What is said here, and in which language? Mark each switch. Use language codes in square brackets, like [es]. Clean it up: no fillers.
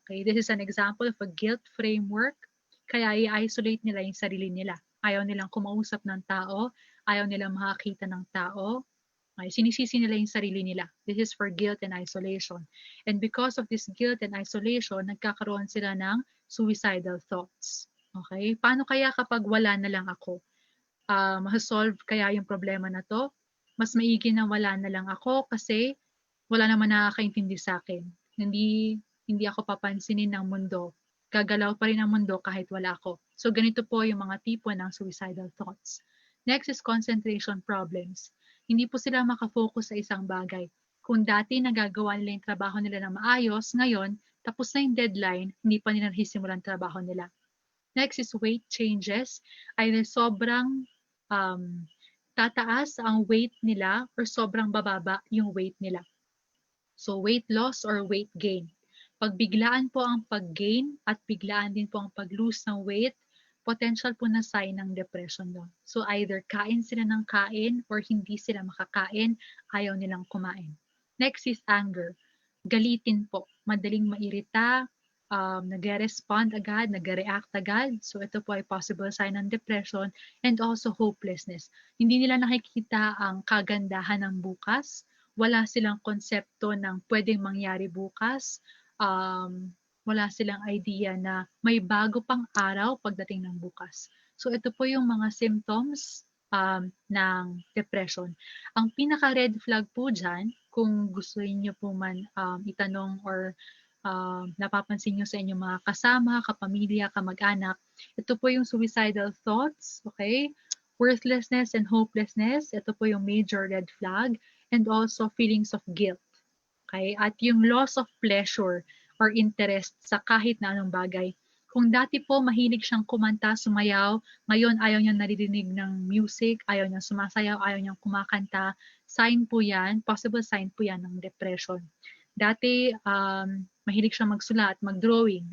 [en] Okay, this is an example of a guilt framework. [tl] Kaya i-isolate nila yung sarili nila. Ayaw nilang kumausap ng tao, ayaw nilang makakita ng tao. Okay, sinisisi nila yung sarili nila. [en] This is for guilt and isolation. And because of this guilt and isolation, [tl] nagkakaroon sila ng [en] suicidal thoughts. [tl] Okay, paano kaya kapag wala na lang ako? Ma-solve kaya yung problema na to? Mas maigi na wala na lang ako kasi wala naman nakakaintindi sa akin. Hindi ako papansinin ng mundo. Gagalaw pa rin ang mundo kahit wala ako. So ganito po yung mga tipo ng suicidal thoughts. [en] Next is concentration problems. [tl] Hindi po sila makafocus sa isang bagay. Kung dati nagagawa nila yung trabaho nila na maayos, ngayon, tapos na yung deadline, hindi pa nila nahisimulan trabaho nila. [en] Next is weight changes. [tl] Either sobrang tataas ang weight nila or sobrang bababa yung weight nila. [en] So weight loss or weight gain. [tl] Pag biglaan po ang pag-gain at biglaan din po ang pag-lose ng weight, potential po na sign ng depression doon. So either kain sila ng kain or hindi sila makakain, ayaw nilang kumain. [en] Next is anger. [tl] Galitin po. Madaling mairita, nag-respond agad, nag-react agad. So ito po ay possible sign ng depression [en] and also hopelessness. [tl] Hindi nila nakikita ang kagandahan ng bukas. Wala silang konsepto ng pwedeng mangyari bukas. Wala silang idea na may bago pang araw pagdating ng bukas. So ito po yung mga symptoms ng depression. Ang pinaka-red flag po dyan, kung gusto niyo po man itanong or napapansin nyo sa inyong mga kasama, kapamilya, kamag-anak, ito po yung suicidal thoughts, okay? [en] Worthlessness and hopelessness, [tl] ito po yung [en] major red flag, and also feelings of guilt, okay? [tl] At yung loss of pleasure or interest sa kahit na anong bagay. Kung dati po mahilig siyang kumanta, sumayaw, ngayon ayaw niyang naririnig ng music, ayaw niyang sumasayaw, ayaw niyang kumakanta, sign po yan, possible sign po yan ng depression. Dati, mahilig siya magsulat, mag-drawing.